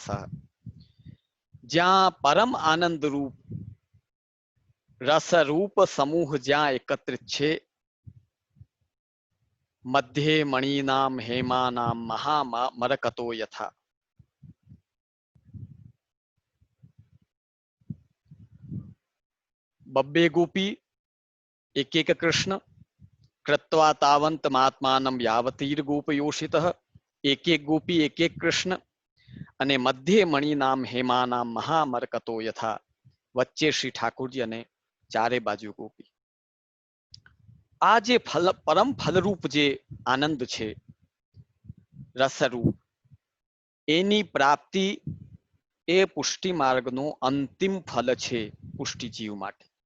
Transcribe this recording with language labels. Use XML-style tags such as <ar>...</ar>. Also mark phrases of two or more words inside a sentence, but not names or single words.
<gu>જ્યાં પરમ આનંદ રૂપ રસરૂપ સમૂહ જ્યાં એકત્રિત છે,</gu> <sa>મધ્યે મણિનામ હેમાનામ મહામરકતો યથા.</sa> <gu>બબ્બે ગોપી, એક એક કૃષ્ણ,</gu> <sa>कृत्वा तावंत महात्मानं यावतीर गोपयोषितः</sa> <gu>એક એક ગોપી એક એક કૃષ્ણ અને</gu> <sa>મધ્યે મણિનામ હેમાનામ મહામરકતો યથા</sa> <gu>વચ્ચે શ્રી ઠાકોરજી અને ચારે બાજુ ગોપી. આ જે પરમ ફલરૂપ જે આનંદ છે રસરૂપ, એની પ્રાપ્તિ એ પુષ્ટિ માર્ગનું અંતિમ ફલ છે પુષ્ટિ જીવ માટે.</gu>